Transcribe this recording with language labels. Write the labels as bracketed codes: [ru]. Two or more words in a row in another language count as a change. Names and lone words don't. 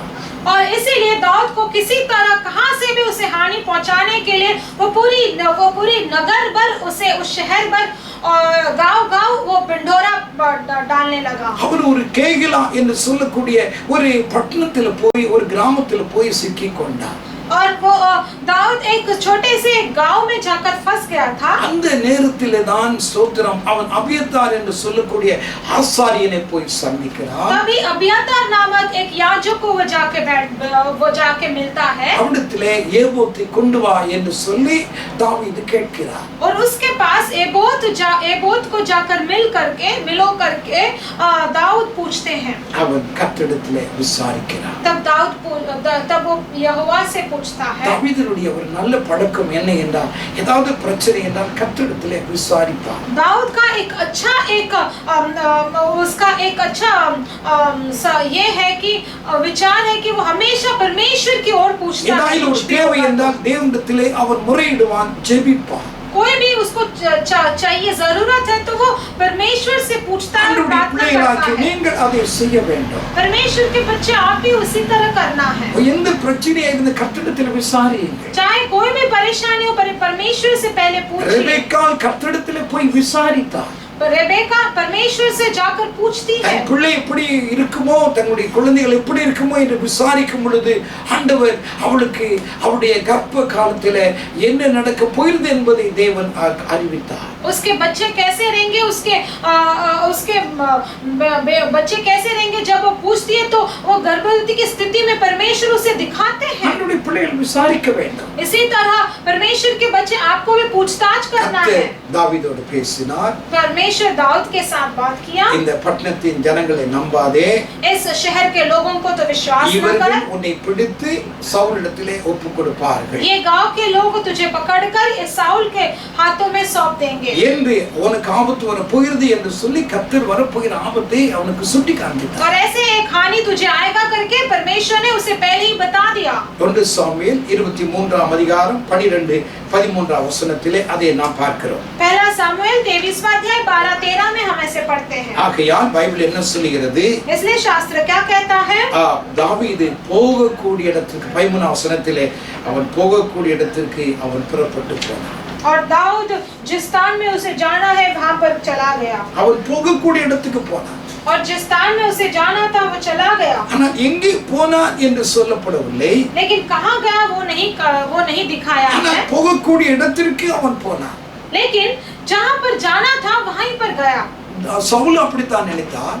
[hi] और इसीलिए दाऊद को किसी तरह कहां से भी उसे हानि पहुंचाने के लिए वो पूरी नगर भर उसे उस शहर भर गांव वो पिंडोरा डालने लगा। [ta] அவன் ஒரு கேகிலா என்று சொல்லக்கூடிய ஒரு பட்டணத்தில் போய் ஒரு கிராமத்தில் போய் சிக்கி கொண்டான். [hi] और वो दाऊद एक छोटे से गांव में जाकर फंस गया था। [ta] அந்த நேரத்திலே தான் ஸ்தோத்திரம் அவன் அபியத்தார் என்று சொல்லக்கூடிய ஆசாரியனை போய் சந்திக்கிறான். [hi] तभी अबियातार नामक एक याजक को वो जाके मिलता है। [ta] அவனிடத்திலே ஏபோத்தை கொண்டு வா என்று சொல்லி தாவீது கேட்கிறார். [hi] और उसके पास एबोत को जाकर मिलो करके दाऊद पूछते हैं। [ta] அவன் கர்த்தரிடத்திலே விசாரிக்கிறான். [hi] तब वो यहोवा से पूछता है। [ta] தாவீதுடைய ஒரு நல்ல பழக்கம் என்ன என்றால் ஏதாவது பிரச்சனை என்றால் கர்த்தரிடத்திலே விசாரிப்பான். [hi] दाऊद का उसका एक अच्छा ये है कि विचार है कि वो हमेशा परमेश्वर की ओर पूछता है। [ta] ஏதாவது ஒரு தேவை என்றால் தேவனிடத்திலே அவன் முறையிடுவான், ஜெபிப்பான். [hi] कोई भी उसको चाहिए जरूरत है तो वो परमेश्वर से पूछता है, प्रार्थना करता है। [ta] நீங்கள் அதை செய்ய வேண்டும். [hi] परमेश्वर के बच्चे आप भी उसी तरह करना है। [ta] எந்த பிரச்சனையை இந்த கர்த்தரிடத்தில் விசாரியுங்கள். [hi] चाहे कोई भी परेशानी हो परमेश्वर से पहले पूछिए। [ta] ரெபெக்கா கர்த்தரிடத்தில் போய் விசாரித்தாள். [hi] रेबेका परमेश्वर से जाकर पूछती है [ta] தன் பிள்ளை எப்படி இருக்குமோ தன்னுடைய குழந்தைகள் எப்படி இருக்குமோ என்று விசாரிக்கும் பொழுது ஆண்டவர் அவளுக்கு அவளுடைய கர்ப்ப காலத்தில் என்ன நடக்க போகிறது என்பதை தேவன் அறிவித்தார். [hi] उसके बच्चे कैसे रहेंगे, उसके बच्चे कैसे रहेंगे, जब वो पूछती है तो वो गर्भवती की स्थिति में परमेश्वर उसे दिखाते हैं। [ta] நம்முடைய பிள்ளைகள் விசாரிக்க வேண்டும். [hi] इसी तरह परमेश्वर के बच्चे आपको भी पूछताछ करना है। [ta] தாவீதோடு பேசினார். [hi] परमेश्वर दाऊद के साथ बात किया। [ta] இந்த பட்டணத்தின் ஜனங்களை நம்பாதே, [hi] इस शहर के लोगों को तो विश्वास न कर। [ta] இவர்கள் உன்னை பிடித்து சவுலிடத்திலே ஒப்பு கொடுப்பார்கள். [hi] ये गांव के लोग तुझे पकड़कर इस साउल के हाथों में सौंप देंगे। [ta] என்று உனக்கு ஆபத்து வர போகிறது என்று சொல்லி கர்த்தர் வரப்போகிற ஆபத்தை அவனுக்கு சுட்டி காண்பித்தார். [hi] और ऐसे एक हानि तुझे आएगा करके परमेश्वर ने उसे पहले ही बता दिया। [ta] 1 சாமுவேல் 23ஆம் அதிகாரம் 12-13 வசனத்திலே அதை நாம் பார்க்கிறோம். [hi] पहला सामुएल 23वां अध्याय 12-13 में हम ऐसे पढ़ते हैं। [ta] ஆகையால் பைபிள் என்ன சொல்லுகிறது? [hi] इसलिए शास्त्र क्या कहता है? [ta] தாவீது போகக்கூடிய இடத்துக்கு 13ஆம் வசனத்திலே அவன் போகக்கூடிய இடத்திற்கு அவன் புறப்பட்டு போனான். [hi] और दाऊद जिस स्थान में उसे जाना है वहां पर चला गया। [ta] அவன் போகக்கூடிய இடத்துக்கு போனான். [hi] और जिस स्थान में उसे जाना था वो चला गया। [ta] ஆனால் எங்கே போனான் என்று சொல்லப்படவில்லை. [hi] लेकिन कहां गया वो नहीं दिखाया है। [ta] ஆனால் போகக்கூடிய இடத்திற்கு அவன் போனான். [hi] लेकिन जहां पर जाना था वहीं पर गया। [ta] சவுல் அப்படித்தான் நினைத்தான்.